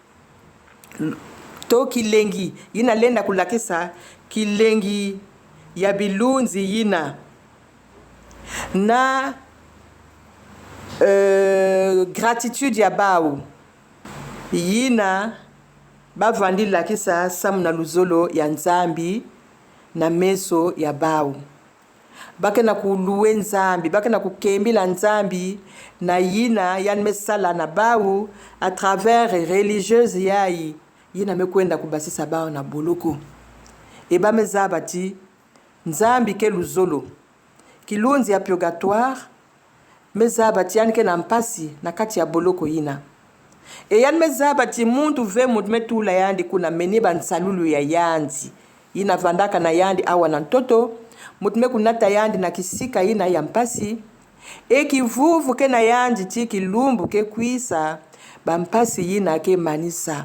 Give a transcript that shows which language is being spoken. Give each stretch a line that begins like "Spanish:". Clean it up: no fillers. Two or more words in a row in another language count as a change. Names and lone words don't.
Kituba (Democratic Republic of Congo): to kilengi yina lenda kulakisa kilengi ya bilunzi yina na gratitude ya bawu yina bavandi lakisa samu na luzolo ya nzambi na meso ya bawu. Bake na kuluwe nzambi, bake na kukembila nzambi na yina yan mesala na bawu à travers religieuse yayi yina mekwenda kubasisa bawu na boloko. Eba mezabati nzambi ke luzolo kilunzi ya purgatoire mezabati yan ke na mpasi na kati ya boloko yina. E yan mezabati muntu ve muntu metula yandi kuna meniba nsalulu ya yandi yina vandaka na yandi awa na ntoto mutume kunata yandi na kisika yina ya mpasi ekivuvu ke na yandi ti kilumbu ke kuisa bampasi yina ke manisa.